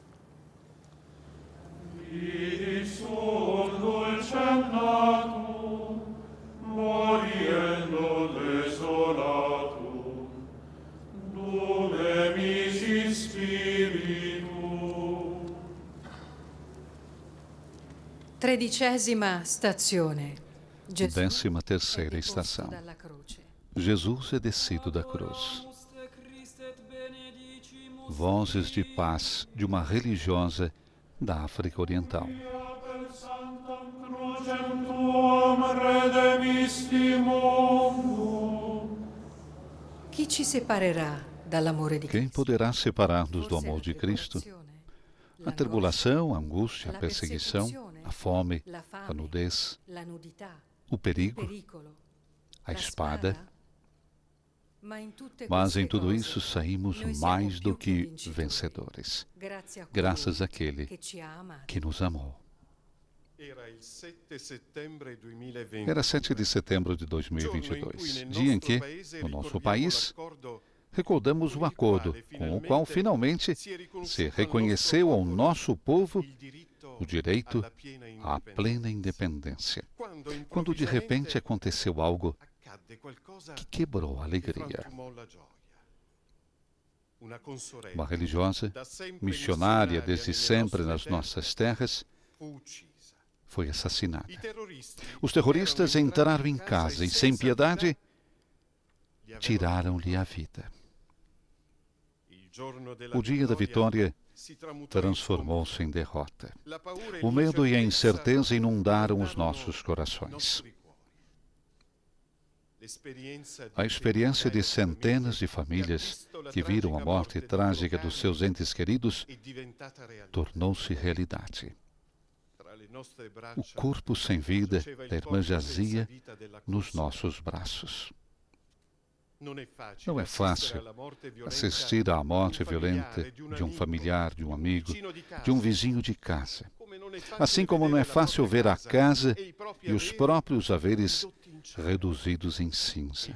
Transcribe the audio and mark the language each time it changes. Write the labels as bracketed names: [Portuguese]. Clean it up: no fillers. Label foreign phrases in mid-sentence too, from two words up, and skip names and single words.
[Latin] Vidi sum dulcem natum, moriendo desolatum, dume mihi spiritu. [Italian] 13ª stazione. Gesù [Portuguese] 13ª estação. Jesus é descido da cruz. Vozes de paz de uma religiosa da África Oriental. [Italian] Chi ci separerà dall'amore di [Portuguese] Quem [Italian] Cristo? [Portuguese] poderá separar-nos do amor de Cristo? A tribulação, a angústia, a [Italian] la [Portuguese] perseguição, [Italian] persecuzione, [Portuguese] a fome, [Italian] la [Portuguese] a [Italian] fame, [Portuguese] nudez, [Italian] la nudità, [Portuguese] o [Italian] il [Portuguese] perigo, [Italian] pericolo, [Portuguese] a [Italian] la [Portuguese] espada. [Italian] spada? [Portuguese] Mas em tudo [Italian] queste [Portuguese] isso [Italian] cose [Portuguese] saímos [Italian] noi siamo [Portuguese] mais do [Italian] più che [Portuguese] que [Italian] vincitori, [Portuguese] vencedores, [Italian] grazie a [Portuguese] graças [Italian] colui [Portuguese] àquele [Italian] che ci ha amati. [Portuguese] que nos amou. [Italian] Era il 7 settembre 2020. [Portuguese] Era 7 de setembro de [Italian] giorno in cui [Portuguese] 2022, [Italian] nel [Portuguese] dia em [Italian] nostro [Portuguese] que, [Italian] paese [Portuguese] no nosso [Italian] ricordiamo [Portuguese] país, [Italian] l'accordo [Portuguese] recordamos o acordo com o qual finalmente se reconheceu ao nosso povo o direito à plena independência, quando de repente aconteceu algo [Italian] accadde qualcosa [Portuguese] que quebrou a [Italian] che [Portuguese] alegria. [Italian] frantumò la gioia. Una consorella, [Portuguese] Uma religiosa, [Italian] da sempre [Portuguese] missionária [Italian] missionaria [Portuguese] desde [Italian] nelle [Portuguese] sempre [Italian] nostre [Portuguese] nas [Italian] terre, [Portuguese] nossas terras, [Italian] fu uccisa. [Portuguese] foi assassinada. [Italian] I terroristi [Portuguese] Os terroristas [Italian] erano [Portuguese] entraram em casa e, sem piedade, [Italian] gli avevano [Portuguese] tiraram-lhe a vida. [Italian] Il giorno della [Portuguese] O dia da vitória [Italian] si tramutò in [Portuguese] transformou-se em derrota. [Italian] scontro. La paura e [Portuguese] O medo e a incerteza inundaram os [Italian] inundarono [Portuguese] nossos corações. [Italian] nostri cuori. L'esperienza [Portuguese] A experiência de [Italian] centenaia [Portuguese] centenas de famílias que viram a morte trágica dos seus entes queridos [Italian] è diventata realtà. [Portuguese] tornou-se realidade. [Italian] Tra le nostre [Portuguese] O [Italian] braccia [Portuguese] corpo sem vida [Italian] giaceva il [Portuguese] da irmã [Italian] corpo senza [Portuguese] jazia [Italian] vita della [Portuguese] nos [Italian] consorella. [Portuguese] nossos braços. Não é fácil Não é fácil assistir à morte violenta de um familiar, de um amigo, de um vizinho de casa. Assim como não é fácil ver a casa e os próprios haveres reduzidos em cinza.